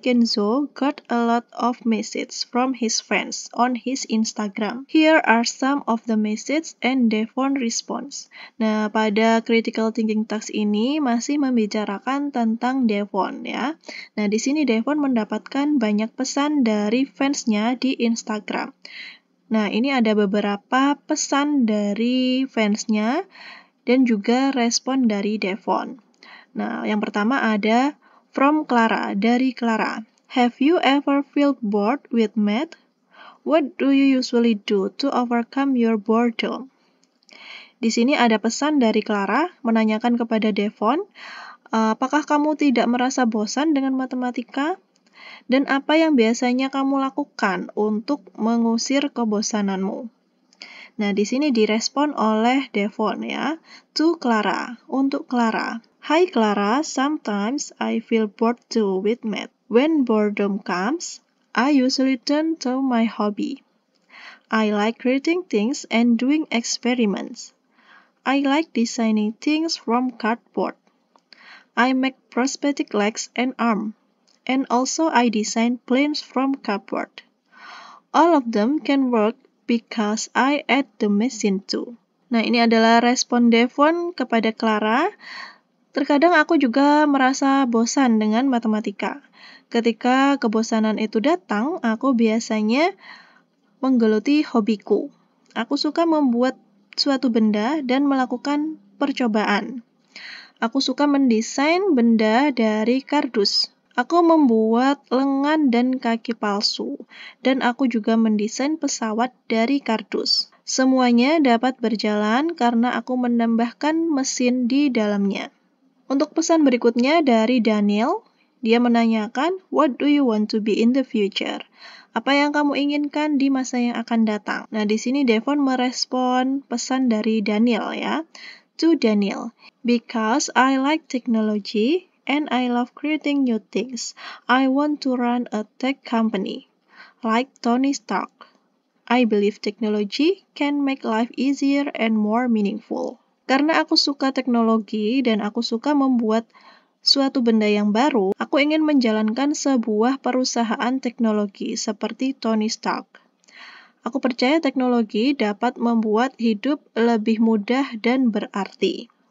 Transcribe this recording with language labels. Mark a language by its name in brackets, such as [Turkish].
[English] Kenzo got a lot of messages from his fans on his Instagram. Here are some of the messages and Devon response. [Indonesian] Nah, pada critical thinking task ini masih membicarakan tentang Devon ya. Nah, di sini Devon mendapatkan banyak pesan dari fansnya di Instagram. Nah, ini ada beberapa pesan dari fansnya dan juga respon dari Devon. Nah, yang pertama ada [English] from Clara, [Indonesian] dari Clara. [English] Have you ever felt bored with math? What do you usually do to overcome your boredom? [Indonesian] Di sini ada pesan dari Clara menanyakan kepada Devon, apakah kamu tidak merasa bosan dengan matematika? Dan apa yang biasanya kamu lakukan untuk mengusir kebosananmu? Nah, di sini direspon oleh Devon ya, [English] to Clara, [Indonesian] untuk Clara. [English] Hi Clara, sometimes I feel bored too with math. When boredom comes, I usually turn to my hobby. I like creating things and doing experiments. I like designing things from cardboard. I make prosthetic legs and arm. And also I design planes from cardboard. All of them can work because I add the machine too. [Indonesian] Nah, ini adalah respon Devon kepada Clara. Terkadang aku juga merasa bosan dengan matematika. Ketika kebosanan itu datang, aku biasanya menggeluti hobiku. Aku suka membuat suatu benda dan melakukan percobaan. Aku suka mendesain benda dari kardus. Aku membuat lengan dan kaki palsu, dan aku juga mendesain pesawat dari kardus. Semuanya dapat berjalan karena aku menambahkan mesin di dalamnya. Untuk pesan berikutnya dari Daniel, dia menanyakan, [English] "What do you want to be in the future?" [Indonesian] Apa yang kamu inginkan di masa yang akan datang? Nah, di sini Devon merespon pesan dari Daniel ya. [English] To Daniel, because I like technology and I love creating new things. I want to run a tech company, like Tony Stark. I believe technology can make life easier and more meaningful. [Indonesian] Karena aku suka teknologi dan aku suka membuat suatu benda yang baru, aku ingin menjalankan sebuah perusahaan teknologi seperti Tony Stark. Aku percaya teknologi dapat membuat hidup lebih mudah dan berarti.